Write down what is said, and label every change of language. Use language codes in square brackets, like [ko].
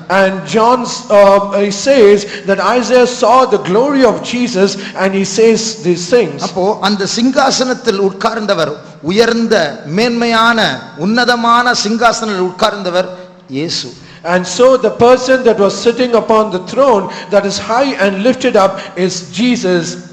[en] And John he says that Isaiah saw the glory of Jesus and he says these things. [ta] அப்போ அந்த சிங்காசனத்தில் உட்கார்ந்தவர், உயர்ந்த மேன்மையான உன்னதமான சிங்காசனத்தில் உட்கார்ந்தவர் இயேசு. [en] And so the person that was sitting upon the throne that is high and lifted up is Jesus.